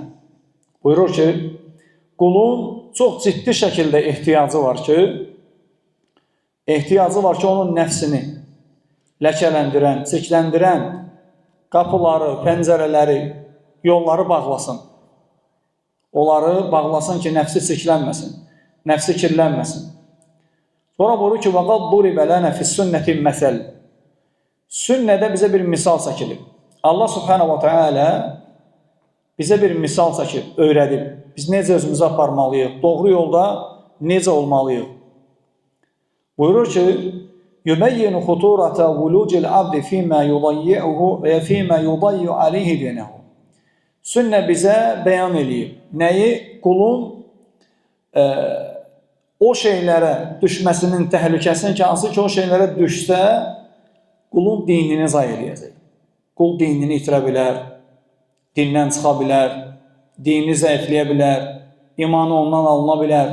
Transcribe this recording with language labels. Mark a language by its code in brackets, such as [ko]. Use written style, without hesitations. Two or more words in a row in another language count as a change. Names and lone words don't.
[az] Buyurur ki, qulun çox ciddi şəkildə ehtiyacı var ki, onun nəfsini ləkələndirən, çirkləndirən qapıları, pəncərələri, yolları bağlasın. Onları bağlasın ki, nəfsi çirklənməsin, nəfsi kirlənməsin. Sonra buyurur ki, [ar] وَقَدْ ضُرِبَ لَنَا فِي السُنَّةِ الْمَثَلِ. [az] Sünnədə bizə bir misal çəkilib. Allah [ar] سبحانه وتعالى [az] bizə bir misal çəkib, öyrədib. Biz necə özümüzü aparmalıyıq, doğru yolda necə olmalıyıq. Buyurur ki, [ar] يُبَيِّنُ خُطُورَةَ وُلُوجِ الْعَبْدِ فِي مَا يُضَيِّعُهُ وَيَ فِي مَا يُضَيِّعُ عَلَيْهِ دِينَهُ. [az] Sünnə bizə bəyan eləyib. Nəyi? Qulun o şeylərə düşməsinin təhlükəsini ki, hansı ki o şeylərə düşsə, qulun dinini zay eləyəcək. Qul dinini itirə bilər, dindən çıxa bilər, dini zəifləyə bilər, imanı ondan alına bilər.